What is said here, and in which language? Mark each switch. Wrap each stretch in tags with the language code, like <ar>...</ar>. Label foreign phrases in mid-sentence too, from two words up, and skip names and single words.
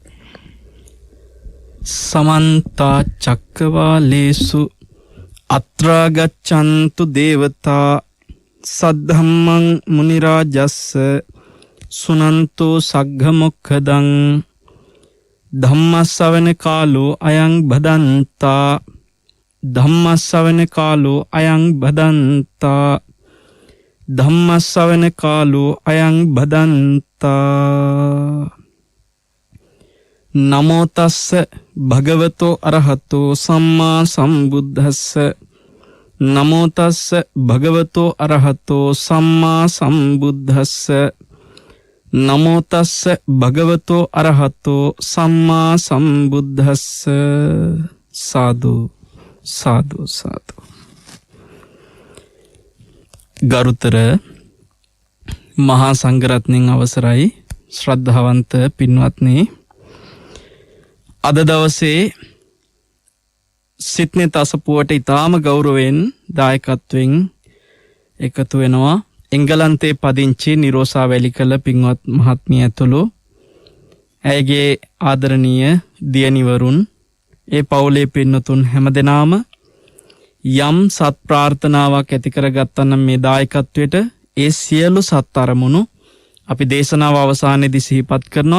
<pi>සමන්ත චක්කවාලේසු අත්‍රා ගච්ඡන්තු දේවතා සද්ධම්මං මුනි රාජස්ස සුනන්තෝ සග්ග මොක්ඛදං ධම්මස්සවන කාලෝ අයං බදන්තා ධම්මස්සවන කාලෝ අයං බදන්තා ධම්මස්සවන කාලෝ අයං බදන්තා. නමෝ තස්ස භගවතෝ අරහතෝ සම්මා සම්බුද්දස්ස නමෝ තස්ස භගවතෝ අරහතෝ සම්මා සම්බුද්දස්ස නමෝ තස්ස භගවතෝ අරහතෝ සම්මා සම්බුද්දස්ස.</pi> <si>සාදු සාදු සාදු. ගරුතර මහා සංඝරත්නයන් අවසරයි ශ්‍රද්ධාවන්ත පින්වත්නි, අද දවසේ සිඩ්නි තසපුවට ඉතාම ගෞරවයෙන් දායකත්වයෙන් එකතු වෙනවා එංගලන්තයේ පදිංචි නිරෝෂා වැලිකල පින්වත් මහත්මිය ඇතුළු ඇයගේ ආදරණීය දියණිවරුන්, ඒ පවුලේ පින්නතුන් හැමදෙනාම යම් සත් ප්‍රාර්ථනාවක් ඇති කරගත්තනම් මේ දායකත්වයට ඒ සියලු සත් අරමුණු අපි දේශනාව අවසානයේදී සිහිපත් කරනවා.</si>